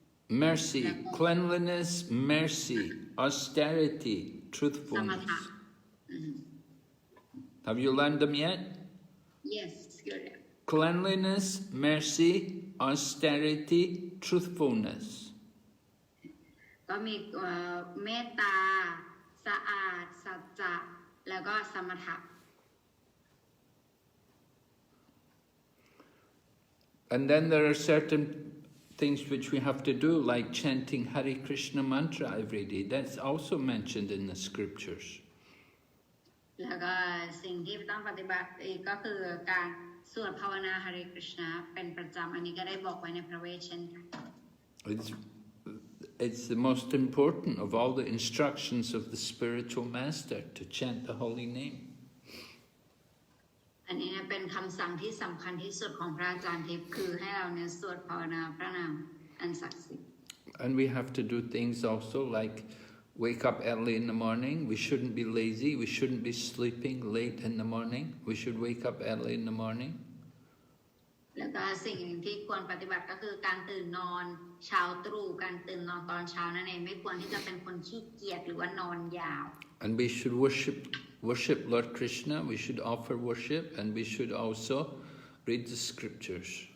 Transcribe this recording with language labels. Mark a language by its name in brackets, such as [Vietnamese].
[English] Mercy, cleanliness, mercy, austerity, truthfulness. Have you learned them yet? Yes, good. Cleanliness, mercy, austerity, truthfulness. [Thai] ก็มีเมตตาสะอาดสัจจะแล้วก็สมถะ [English] And then there are certain things which we have to do, like chanting Hare Krishna mantra every day. That's also mentioned in the scriptures. [Thai] แล้วก็สิ่งที่ต้องปฏิบัติอีกก็คือการสวดภาวนา Hare Krishna เป็นประจำอันนี้ก็ได้บอกไว้ในพระเวทเช่นกัน [English] It's the most important of all the instructions of the spiritual master to chant the holy name. [Thai] อันนี้เป็นคำสั่งที่สำคัญที่สุดของพระอาจารย์ทิพย์คือให้เราเนี่ยสวดภาวนาพระนามอันศักดิ์สิทธิ์ [English] And we have to do things also like wake up early in the morning. We shouldn't be lazy. We shouldn't be sleeping late in the morning. We should wake up early in the morning. [Thai] แล้วก็สิ่งที่ควรปฏิบัติก็คือการตื่นนอนเช้าตรู่การตื่นนอนตอนเช้านั่นเองไม่ควรที่จะเป็นคนขี้เกียจหรือว่านอนยาว [English] And we should worship Lord Krishna. We should offer worship, and we should also read the scriptures.